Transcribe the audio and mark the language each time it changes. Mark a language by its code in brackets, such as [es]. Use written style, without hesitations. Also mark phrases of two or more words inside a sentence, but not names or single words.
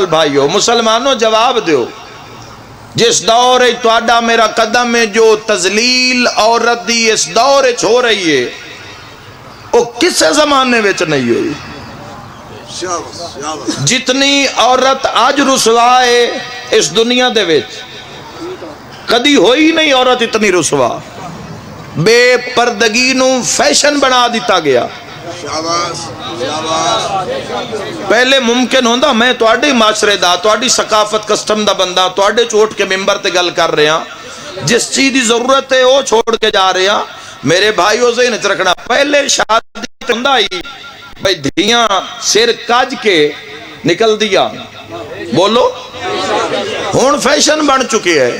[pa] بھائیو مسلمانوں جواب دیو، جس دور تواڈا میرا قدم ہے، جو تذلیل عورت دی اس دور ہو رہی ہے وہ کسے زمانے وچ نہیں ہوئی؟ جتنی عورت آج رسوا ہے اس دنیا دے وچ کدی ہوئی نہیں عورت اتنی رسوا۔ بے پردگی نو فیشن بنا دیتا گیا۔ پہلے ممکن ہوندا میں تواڈے معاشرے دا، تواڈی ثقافت کسٹم دا بندہ، تواڈے چوٹ کے ممبر تے گل کر رہے ہیں، جس چیز دی ضرورت ہے وہ چھوڑ کے جا رہے ہیں۔ میرے بھائیوں ذہن وچ رکھنا، پہلے شادی ہوندا ہی بھئی دھیاں سر کج کے نکل دیا، بولو ہون فیشن بن چکے ہے۔